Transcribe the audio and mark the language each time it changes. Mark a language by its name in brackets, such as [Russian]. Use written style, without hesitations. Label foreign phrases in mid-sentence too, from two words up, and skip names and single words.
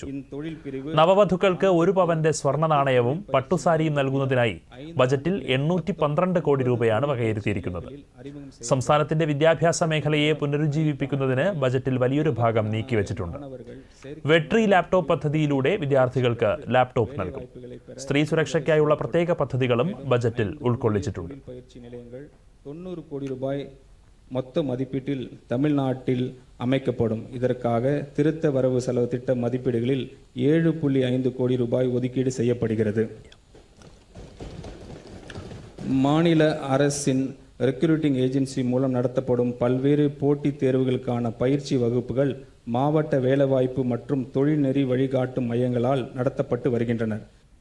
[Malayalam] നവവധുക്കൾക്ക് 1 പവന്റെ സ്വർണ്ണ നാണയവും പട്ടുസാരിയും നൽകുന്നതിനായി ബജറ്റിൽ 812 കോടി രൂപയാണ് വകയിരുത്തിയിരിക്കുന്നത്. സംസ്ഥാനത്തിന്റെ വിദ്യാഭ്യാസ മേഖലയെ പുനരുജ്ജീവിപ്പിക്കുന്നതിന് ബജറ്റിൽ വലിയൊരു ഭാഗം നീക്കിവച്ചിട്ടുണ്ട്. വെട്രി ലാപ്ടോപ്പ് പദ്ധതിയിലൂടെ വിദ്യാർത്ഥികൾക്ക് ലാപ്ടോപ്പ് നൽകും. സ്ത്രീ സുരക്ഷയ്ക്കായുള്ള പ്രത്യേക പദ്ധതികളും ബജറ്റിൽ ഉൾക്കൊള്ളിച്ചിട്ടുണ്ട്. [Tamil] 90 கோடி ரூபாய் மொத்த மதிப்பீட்டில் தமிழ்நாட்டில் அமைக்கப்படும். இதற்காக திருத்த வரவு செலவு திட்ட மதிப்பீடுகளில் 7.5 கோடி ரூபாய் ஒதுக்கீடு செய்யப்படுகிறது. மாநில அரசின் [English] recruiting agency [Tamil] மூலம் நடத்தப்படும் பல்வேறு போட்டித் தேர்வுகளுக்கான பயிற்சி வகுப்புகள் மாவட்ட வேலைவாய்ப்பு மற்றும் தொழில்நெறி வழிகாட்டும் மையங்களால் நடத்தப்பட்டு வருகின்றன.